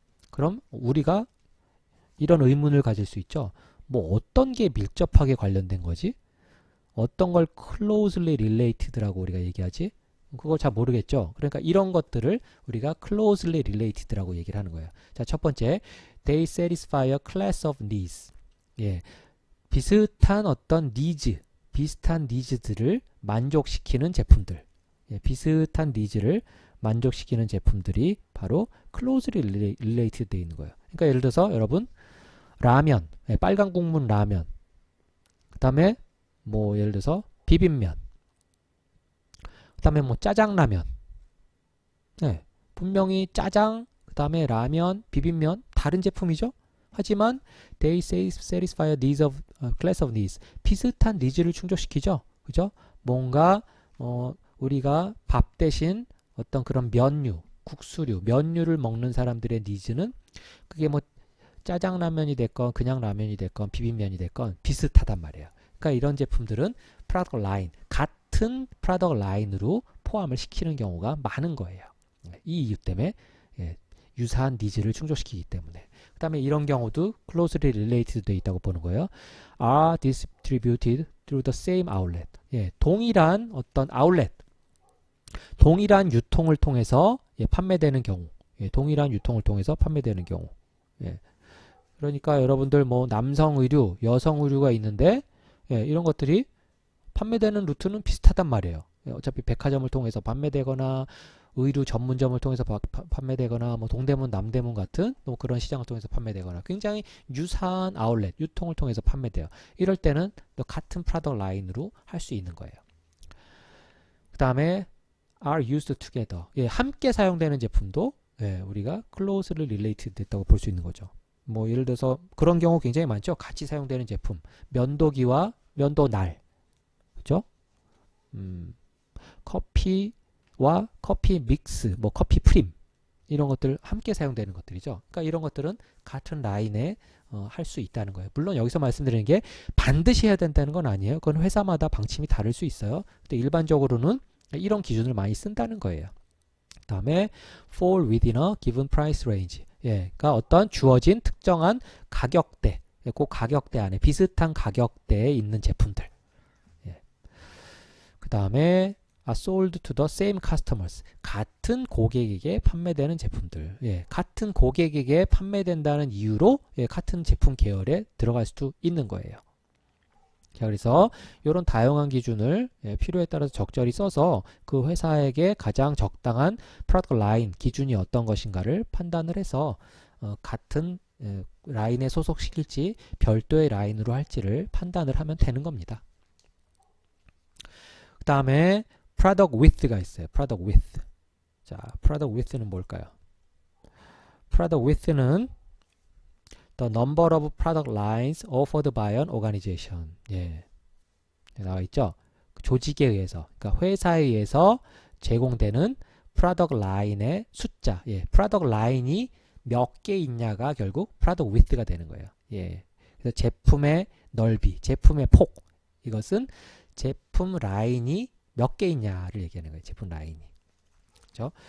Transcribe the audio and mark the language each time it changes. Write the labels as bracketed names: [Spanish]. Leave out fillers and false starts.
[Korean] 그럼 우리가 이런 의문을 가질 수 있죠. 뭐 어떤 게 밀접하게 관련된 거지? 어떤 걸 closely related라고 우리가 얘기하지? 그거 잘 모르겠죠. 그러니까 이런 것들을 우리가 closely related라고 얘기를 하는 거예요. 자, 첫 번째, [English] they satisfy a class of needs. [Korean] 비슷한 어떤 needs, 비슷한 nids들을 만족시키는 제품들. 비슷한 nids를 만족시키는 제품들이 바로 closely related 되어 있는 거예요. 그러니까 예를 들어서 여러분 라면, 빨간 국물 라면, 그 다음에 뭐 예를 들어서 비빔면, 그 다음에 뭐 짜장라면. 분명히 짜장, 그 다음에 라면, 비빔면 다른 제품이죠. 하지만 [English] they satisfy a needs of class of needs. [Korean] 비슷한 니즈를 충족시키죠. 그죠? 뭔가 우리가 밥 대신 어떤 그런 면류, 국수류, 면류를 먹는 사람들의 니즈는 그게 뭐 짜장라면이 됐건 그냥 라면이 됐건 비빔면이 됐건 비슷하단 말이에요. 그러니까 이런 제품들은 product line, 같은 product line으로 포함을 시키는 경우가 많은 거예요. 이 이유 때문에 유사한 니즈를 충족시키기 때문에. 그 다음에 이런 경우도 closely related 되어 있다고 보는 거예요. [English] are distributed through the same outlet. [Korean] 동일한 어떤 outlet, 동일한 유통을 통해서 판매되는 경우, 동일한 유통을 통해서 판매되는 경우. 그러니까 여러분들 뭐 남성 의류, 여성 의류가 있는데 이런 것들이 판매되는 루트는 비슷하단 말이에요. 어차피 백화점을 통해서 판매되거나 의류 전문점을 통해서 판매되거나 뭐 동대문, 남대문 같은 뭐 그런 시장을 통해서 판매되거나 굉장히 유사한 아울렛, 유통을 통해서 판매돼요. 이럴 때는 또 같은 프로덕트 라인으로 할 수 있는 거예요. 그 다음에 [English] are used together. [Korean] 함께 사용되는 제품도 우리가 closely related 됐다고 볼 수 있는 거죠. 뭐 예를 들어서 그런 경우 굉장히 많죠. 같이 사용되는 제품, 면도기와 면도날, 그죠? 커피와 커피 믹스, 뭐 커피 프림 이런 것들 함께 사용되는 것들이죠. 그러니까 이런 것들은 같은 라인에 할 수 있다는 거예요. 물론 여기서 말씀드리는 게 반드시 해야 된다는 건 아니에요. 그건 회사마다 방침이 다를 수 있어요. 근데 일반적으로는 이런 기준을 많이 쓴다는 거예요. 그 다음에 [English] fall within a given price range. [Korean] 그러니까 어떤 주어진 특정한 가격대, 그 가격대 안에 비슷한 가격대에 있는 제품들. 그 다음에 [English] are sold to the same customers. [Korean] 같은 고객에게 판매되는 제품들. 같은 고객에게 판매된다는 이유로 같은 제품 계열에 들어갈 수도 있는 거예요. 자, 그래서 이런 다양한 기준을 필요에 따라서 적절히 써서 그 회사에게 가장 적당한 프로덕트 라인 기준이 어떤 것인가를 판단을 해서 같은 라인에 소속시킬지 별도의 라인으로 할지를 판단을 하면 되는 겁니다. 그 다음에 product width가 있어요. product width. 자, product width는 뭘까요? product width는 [English] the number of product lines offered by an organization. [Korean] 예. 나와 있죠? 조직에 의해서, 그러니까 회사에 의해서 제공되는 product line의 숫자. 예. product line이 몇 개 있냐가 결국 product width가 되는 거예요. 예. 그래서 제품의 넓이, 제품의 폭. 이것은 제품 라인이 몇 개 있냐를 얘기하는 거예요. 제품 라인이. 그렇죠?